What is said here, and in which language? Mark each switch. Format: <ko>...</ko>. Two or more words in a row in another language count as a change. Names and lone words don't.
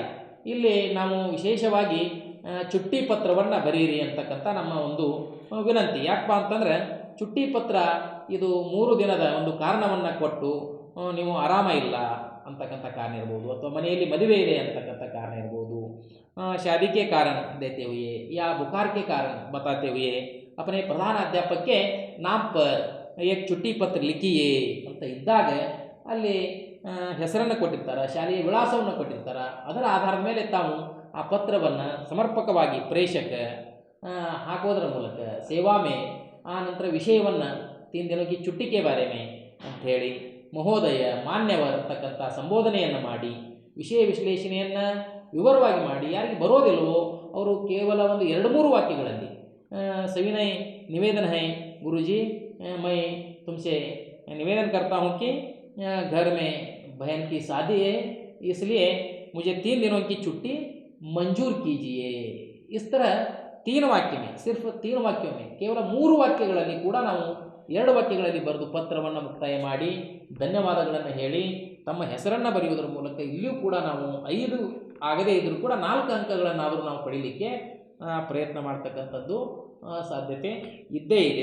<kn>ಇಲ್ಲಿ ನಾವು ವಿಶೇಷವಾಗಿ ಚುಟ್ಟಿ ಪತ್ರವನ್ನು ಬರೀರಿ ಅಂತಕ್ಕಂಥ ನಮ್ಮ ಒಂದು ವಿನಂತಿ. ಯಾಕಪ್ಪ ಅಂತಂದರೆ ಚುಟ್ಟಿ ಪತ್ರ ಇದು 3 ದಿನದ ಒಂದು ಕಾರಣವನ್ನು ಕೊಟ್ಟು ನೀವು ಆರಾಮ ಇಲ್ಲ ಅಂತಕ್ಕಂಥ ಕಾರಣ ಇರ್ಬೋದು, ಅಥವಾ ಮನೆಯಲ್ಲಿ ಮದುವೆ ಇದೆ ಅಂತಕ್ಕಂಥ ಕಾರಣ ಇರ್ಬೋದು,</kn> <hi>शादी के कारण देते हुए या बुखार के कारण बताते हुए अपने प्रधान अध्यापक के नाम पर एक छुट्टी पत्र लिखिए</hi> <kn>ಅಂತ ಇದ್ದಾಗ ಅಲ್ಲಿ ಹೆಸರನ್ನು ಕೊಟ್ಟಿರ್ತಾರೆ, ಶಾಲೆಯ ವಿಳಾಸವನ್ನು ಕೊಟ್ಟಿರ್ತಾರೆ. ಅದರ ಆಧಾರದ ಮೇಲೆ ತಾವು ಆ ಪತ್ರವನ್ನು ಸಮರ್ಪಕವಾಗಿ ಪ್ರೇಷಕ ಹಾಕೋದ್ರ ಮೂಲಕ</kn> <hi>सेवा में</hi> <kn>ಆ ನಂತರ ವಿಷಯವನ್ನು 3 ದಿನಕ್ಕೆ</kn> <hi>छुट्टी के बारे में</hi> <kn>ಅಂಥೇಳಿ</kn> <hi>महोदय मान्यवर</hi> <kn>ಅಂತಕ್ಕಂಥ ಸಂಬೋಧನೆಯನ್ನು ಮಾಡಿ ವಿಷಯ ವಿಶ್ಲೇಷಣೆಯನ್ನು ವಿವರವಾಗಿ ಮಾಡಿ, ಯಾರಿಗೆ ಬರೋದಿಲ್ವೋ ಅವರು ಕೇವಲ ಒಂದು 2-3 ವಾಕ್ಯಗಳಲ್ಲಿ</kn> <hi>सविनय निवेदन है गुरुजी, मैं तुमसे निवेदन करता हूँ कि घर में बहन की शादी है, इसलिए मुझे 3 दिनों की छुट्टी मंजूर कीजिए. इस तरह 3 वाक्य में, सिर्फ 3 वाक्यों में</hi> <kn>ಕೇವಲ 3 ವಾಕ್ಯಗಳಲ್ಲಿ ಕೂಡ ನಾವು 2 ವಾಕ್ಯಗಳಲ್ಲಿ ಬರೆದು ಪತ್ರವನ್ನು ಮುಕ್ತಾಯ ಮಾಡಿ ಧನ್ಯವಾದಗಳನ್ನು ಹೇಳಿ ತಮ್ಮ ಹೆಸರನ್ನು ಬರೆಯುವುದರ ಮೂಲಕ ಇಲ್ಲಿಯೂ ಕೂಡ ನಾವು 5 ಆಗದೇ ಇದ್ದರೂ ಕೂಡ 4 ಅಂಕಗಳನ್ನಾದರೂ ನಾವು ಪಡೀಲಿಕ್ಕೆ ಪ್ರಯತ್ನ ಮಾಡ್ತಕ್ಕಂಥದ್ದು ಸಾಧ್ಯತೆ ಇದ್ದೇ ಇದೆ.</kn>